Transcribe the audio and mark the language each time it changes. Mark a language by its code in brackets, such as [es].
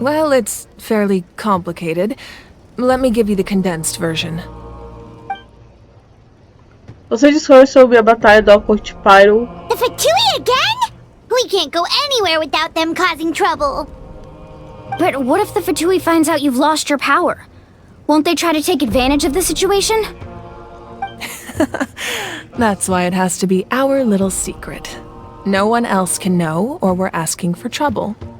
[en] Well, it's fairly complicated. Let me give you the condensed version. [pt] Você discorre sobre a batalha do Alcorte Pyro. [en] The Fatui again? We can't go anywhere without them causing trouble. But what if the Fatui finds out you've lost your power? Won't they try to take advantage of the situation? That's why it has to be our little secret. No one else can know, or we're asking for trouble.